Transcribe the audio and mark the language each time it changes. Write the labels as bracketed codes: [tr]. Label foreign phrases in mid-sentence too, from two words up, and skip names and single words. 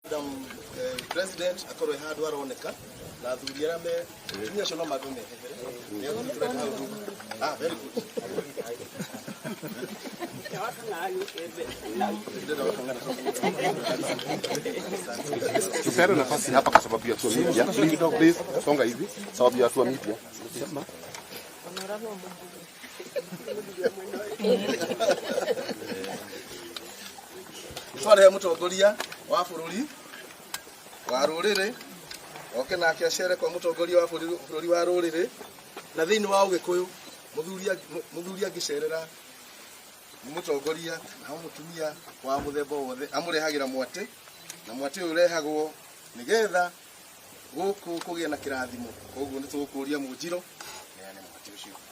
[ki] President akorwe handu aroneka na athuri arĩa me tumia cio no mathume [en] very good. [sw] Tupeane nafasi hapa kwa sababu ya watu wa media. Kidogo please, songa hivi sababu ya watu wa media. [ki] Tware mutongoria wa bururi wa rurire oke nake acere kwa mutongoria wa bururi wa rurire na thiini wa Ugikuyu muthuri angicerera mutongoria na mutumia wa muthemba wothe amurehagira mwate na mwate uyu urehagwo nigetha guku kugia na kirathimo koguo ni tugukuria munjiro neane mwate ucio